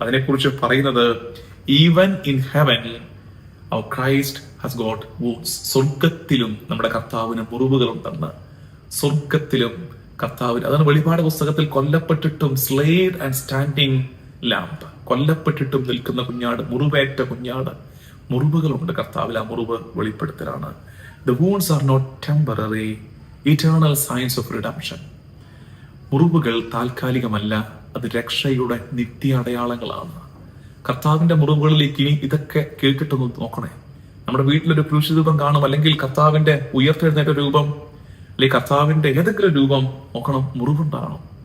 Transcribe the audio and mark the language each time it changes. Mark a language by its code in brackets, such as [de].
[ml] അതിനെക്കുറിച്ച് പറയുന്നത്, [en] Even in heaven our Christ has got wounds. [ml] സ്വർഗത്തിലും നമ്മുടെ കർത്താവിന് മുറിവുകളുണ്ടെന്ന്. സ്വർഗത്തിലും കർത്താവിന്, അതാണ് വെളിപാട് പുസ്തകത്തിൽ കൊല്ലപ്പെട്ടിട്ടും [en] slayed and standing lamb, [ml] കൊല്ലപ്പെട്ടിട്ടും നിൽക്കുന്ന കുഞ്ഞാട്, മുറിവേറ്റ കുഞ്ഞാട്, മുറിവുകളുണ്ട് കർത്താവിൽ. ആ മുറിവ് വെളിപ്പെടുത്തലാണ്. [en] The wounds are not temporary, eternal signs of redemption. [ml] മുറിവുകൾ താൽക്കാലികമല്ല, അത് രക്ഷയുടെ നിത്യ അടയാളങ്ങളാണ്. കർത്താവിന്റെ മുറിവുകളിലേക്ക് ഇനി ഇതൊക്കെ കേൾക്കിട്ടൊന്ന് നോക്കണേ. നമ്മുടെ വീട്ടിലൊരു പുരുഷ രൂപം കാണും, അല്ലെങ്കിൽ കർത്താവിന്റെ ഉയർത്തെഴുന്നേറ്റ രൂപം, അല്ലെങ്കിൽ കർത്താവിന്റെ ഏതെങ്കിലും രൂപം നോക്കണം, മുറിവുണ്ടാണോ?